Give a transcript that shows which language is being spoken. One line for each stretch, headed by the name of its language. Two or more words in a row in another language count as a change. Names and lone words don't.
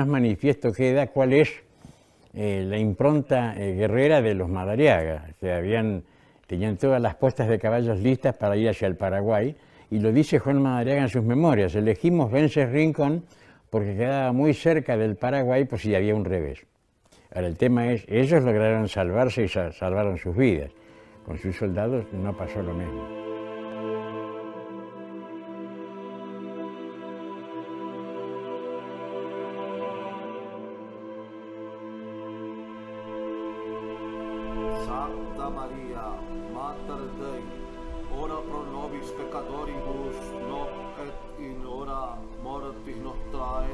Spanish: manifiesto queda cuál es la impronta guerrera de los Madariaga, que tenían todas las postas de caballos listas para ir hacia el Paraguay, y lo dice Juan Madariaga en sus memorias: elegimos Vences Rincón porque quedaba muy cerca del Paraguay por si había un revés. Ahora el tema es, ellos lograron salvarse y salvaron sus vidas. con sus soldados no pasó lo mismo.
Latin: Santa Maria, Mater Dei, ora pro nobis peccatoribus, nunc et in hora mortis nostrae.